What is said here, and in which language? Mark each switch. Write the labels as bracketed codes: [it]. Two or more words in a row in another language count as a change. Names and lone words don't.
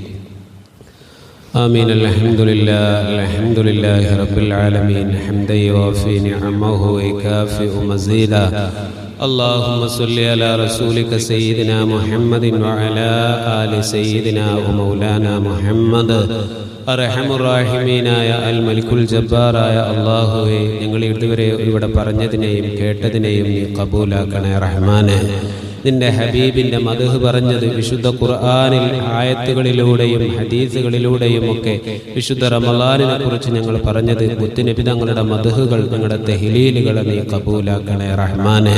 [ar] آمين الحمد لله رب العالمين حمدا يوافي نعمه ويكافئ مزيدا اللهم صل على رسولك سيدنا محمد وعلى آل سيدنا ومولانا محمد [ml] അർഹമുറാഹിമീനായ അൽ മലിക്കുൽ ജബ്ബാറായ അല്ലാഹുവേ, ഞങ്ങൾ ഇതുവരെ ഇവിടെ പറഞ്ഞതിനെയും കേട്ടതിനെയും നീ കബൂലാക്കണേ റഹ്മാനെ. നിന്റെ ഹബീബിന്റെ മദ്ഹ് പറഞ്ഞത് വിശുദ്ധ ഖുർആനിൽ ആയത്തുകളിലൂടെയും ഹദീസുകളിലൂടെയും ഒക്കെ വിശുദ്ധ റമളാനിനെ കുറിച്ച് ഞങ്ങൾ പറഞ്ഞത് മുത്തുനബി തങ്ങളുടെ മദ്ഹുകൾ ഞങ്ങളുടെ തഹ്ലീലുകളെ നീ കബൂലാക്കണേ റഹ്മാനെ.